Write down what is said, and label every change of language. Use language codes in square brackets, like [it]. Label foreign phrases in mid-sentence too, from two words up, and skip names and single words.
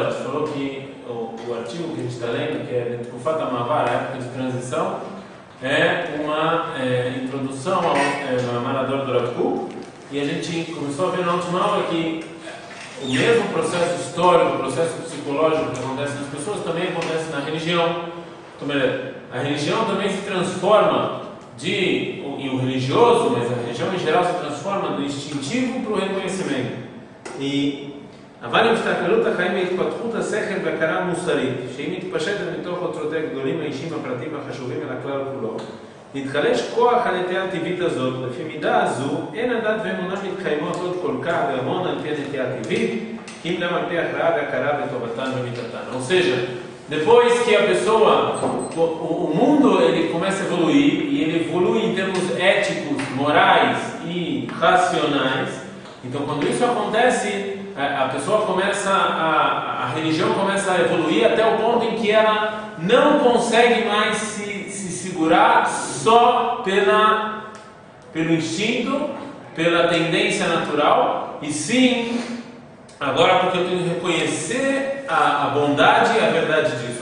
[pt] A gente falou que o artigo que a gente está lendo, que é o Fata Mavar, a época de transição, é uma introdução ao Marador do Rav Kook, e a gente começou a ver na última aula que o mesmo processo histórico, o processo psicológico que acontece nas pessoas também acontece na religião. A religião também se transforma e o religioso, mas a religião em geral se transforma do instintivo para o reconhecimento. [he] אבל אם מסתכלות החיים בהתפתחות השכל והכרה המוסרית שהיא מתפשטת מתוך אוצרות הגדולים האישיים הפרטיים החשובים אל הכלל כולו, נתחלש כוח הנטייה הטבעית הזאת. לפי מידה הזו אין הדת ואמונה מתקיימות עוד כל כך והמון על פי הנטייה הטבעית, אם גם על פי הכרעה והכרה בטובתן ומיתתן. [pt] Ou seja, depois que a pessoa, o mundo ele começa a evoluir, e ele evolui em termos éticos, morais e racionais. Então, quando isso acontece, a pessoa começa, a religião começa a evoluir até o ponto em que ela não consegue mais se segurar só pelo instinto, pela tendência natural, e sim, agora porque eu tenho que reconhecer a bondade e a verdade disso.